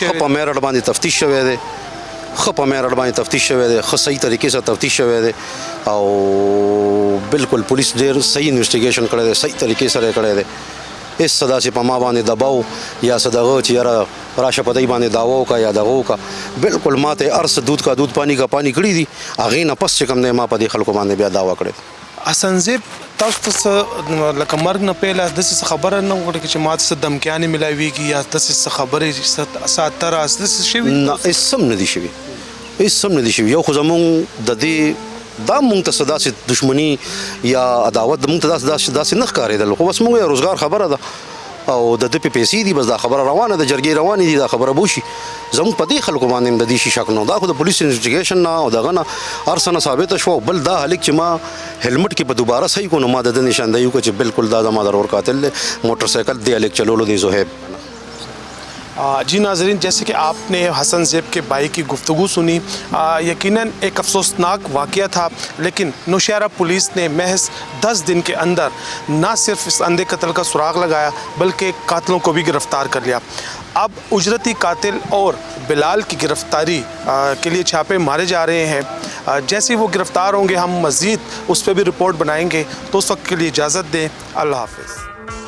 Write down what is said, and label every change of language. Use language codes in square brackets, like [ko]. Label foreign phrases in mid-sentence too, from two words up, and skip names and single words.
[ps] ښه په میرټ باندې تفتیش شوی دی ښه په میرټ باندې تفتیش شوی دی ښه صحیح طریقې سره تفتیش شوی دی او بالکل پولیس ډېر صحیح انویسټیګیشن کړی دی صحیح طریقې سره یې کړی دی هېڅ څه داسې په ما باندې دباو یا څه دغه چې یاره راشه په دی باندې دعوه وکړه یا دغه وکړه بالکل ما ته هر څه [ur] دود کا دود پانی کا پانی [ps] کړي دي هغې نه پس چې کوم دی ما په دې خلکو باندې بیا دعوه کړې حسن زیب تاسو ته څه لکه مرګ نه پهله داسې څه خبره نه وکړه چې ما ته څه دمکیانې میلاویږي یا داسې څه خبرې څه اتره داسې شوي نه هېڅ هم نه دي شوي هېڅ هم نه دي شوي یو خو زمونږ د دې دا مونږ ته څه داسې دښمني یا عداوت مونږ ته داسې نه ښکارېدل خو بس مونږ یې روزګار خبره ده او د ده پې پیسې دي بس دا خبره روانه ده جرګې روانې دي دا خبره به وشي زموږ په دې خلکو باندې هم د دې شي شک نه دا خو د پولیس انویسټیګیشن نه او دغه نه هر څه نه ثابته شوه او بل دا هلک چې ما هیلمټ کې په دوباره صحیح کړو نو ما د ده نشاندهي وکړه چې بالکل دا زما د ورور قاتل دی موټر سائیکل دې هلک چلولو دی زهیب [ur] جی ناظرین جیسے کہ آپ نے حسن زیب کے بھائی کی گفتگو سنی یقیناً ایک افسوسناک واقعہ تھا لیکن نوشہرہ پولیس نے محض 10 دن کے اندر نہ صرف اس اندھے قتل کا سراغ لگایا بلکہ قاتلوں کو بھی گرفتار کر لیا اب اجرتی قاتل اور بلال کی گرفتاری کے لیے چھاپے مارے جا رہے ہیں جیسے وہ گرفتار ہوں گے ہم مزید اس پہ بھی رپورٹ بنائیں گے تو اس وقت کے لیے اجازت دیں اللہ حافظ